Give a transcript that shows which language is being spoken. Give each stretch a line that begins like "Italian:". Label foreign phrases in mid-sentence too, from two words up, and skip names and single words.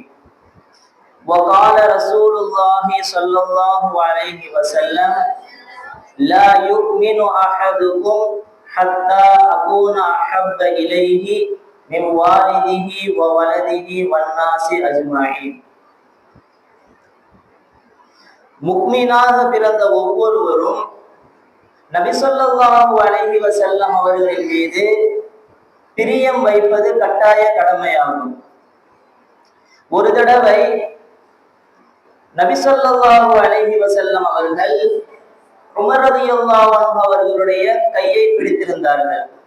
Arabic: وقال رسول الله صلى الله عليه وسلم لا يؤمن أحدكم حتى أكون أحب إليه من والده وولده والناس أجمعين.
Tamil: முக்மீனாக பிறந்த ஒவ்வொருவரும் நபி
Arabic: صلى الله عليه وسلم
Tamil: அவர்களின் மீது பிரியம் வைப்பது கட்டாய கடமையாகும். ஒரு தடவை நபி
Arabic: صلى الله عليه وسلم
Tamil: அவர்கள் உமர்
Arabic: رضي الله عنه
Tamil: அவர்களுடைய கையை பிடித்திருந்தார்கள்.